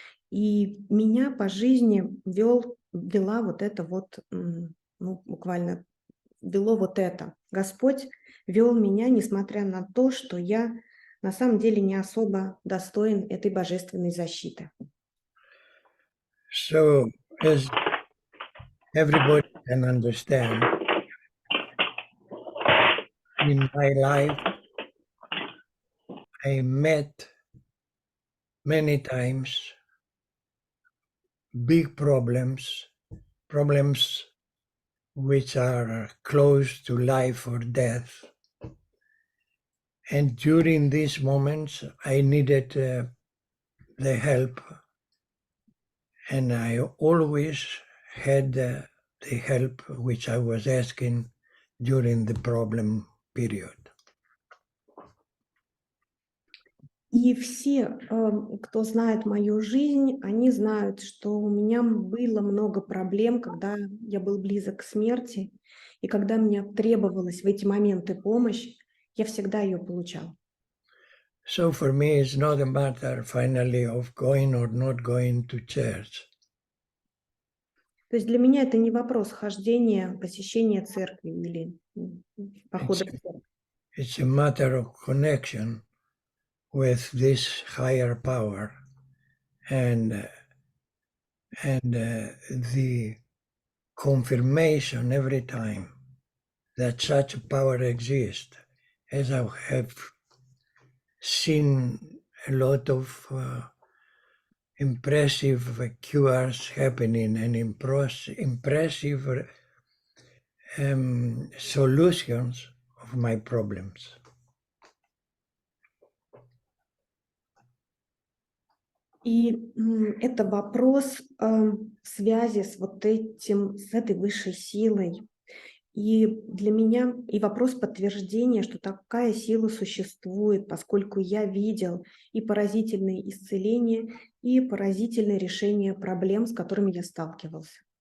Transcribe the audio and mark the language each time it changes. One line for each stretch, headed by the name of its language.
Russian: И меня по жизни вела вот это вот, буквально вело вот это. Господь вел меня, несмотря на то, что я на самом деле не особо достоин этой божественной защиты.
English: So, as everybody can understand, in my life, I met many times big problems which are close to life or death. And during these moments, I needed the help, and I always had the help which I was asking during the problem period.
Russian: И все, кто знает мою жизнь, они знают, что у меня было много проблем, когда я был близок к смерти, и когда мне требовалась в эти моменты помощь, я всегда ее получал.
English: So for me, it's not a matter finally of going or not going to church.
Russian: То есть для меня это не вопрос хождения, посещения церкви или похода в церковь.
English: It's a matter of connection with this higher power and the confirmation every time that such a power exists, as I have seen a lot of impressive cures happening and impressive solutions of my problems.
Russian: И это вопрос связи с вот этим, с этой высшей силой. И для меня и вопрос подтверждения, что такая сила существует, поскольку я видел и поразительные исцеления, и поразительное решение проблем, с которыми я сталкивался.